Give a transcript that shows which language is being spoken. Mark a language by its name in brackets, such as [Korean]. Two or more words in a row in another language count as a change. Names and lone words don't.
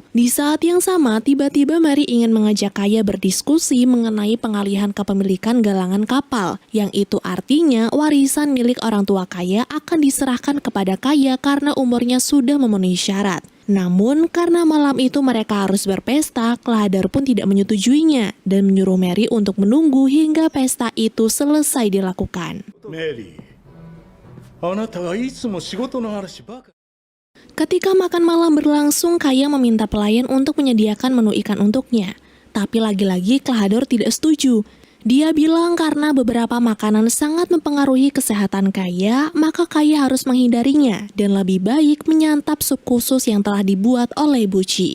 [Indonesian] Di saat yang sama, tiba-tiba Mary ingin mengajak Kaya berdiskusi mengenai pengalihan kepemilikan galangan kapal, yang itu artinya warisan milik orang tua Kaya akan diserahkan kepada Kaya karena umurnya sudah memenuhi syarat. Namun, karena malam itu mereka harus berpesta, Klahadar pun tidak menyetujuinya dan menyuruh Mary untuk menunggu hingga pesta itu selesai dilakukan. [Japanese] メリー、あなたはいつも仕事の嵐ばかり。 [Indonesian] Ketika makan malam berlangsung, Kaya meminta pelayan untuk menyediakan menu ikan untuknya. Tapi lagi-lagi Klahadar tidak setuju. Dia bilang karena beberapa makanan sangat mempengaruhi kesehatan Kaya, maka Kaya harus menghindarinya dan lebih baik menyantap sup khusus yang telah dibuat oleh Buci.